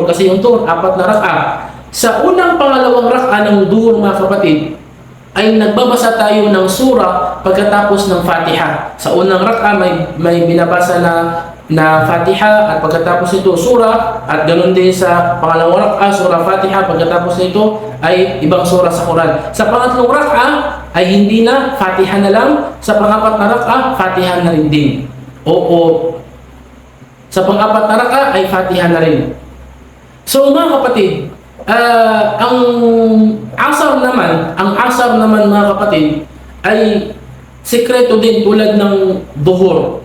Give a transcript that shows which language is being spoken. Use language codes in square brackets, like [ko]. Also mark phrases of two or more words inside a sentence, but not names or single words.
[tl] Kasi yung Dhuhr, 4 na rak'a. Sa unang pangalawang rak'a ng Dhuhr mga kapatid, ay nagbabasa tayo ng surah pagkatapos ng Fatiha. Sa unang rak'a may binabasa na Fatiha, at pagkatapos nito surah, at ganoon din sa pangalawang rak'a, surah Fatiha, pagkatapos nito ay ibang surah sa Quran. Sa pangatlong rak'a ay hindi na, Fatiha na lang. Sa pang-apat na rak'a, Fatiha na rin din. Sa pang-apat na rak'a ay Fatiha na rin. So mga kapatid, ang asar naman mga kapatid ay sekreto din tulad ng Dhuhr.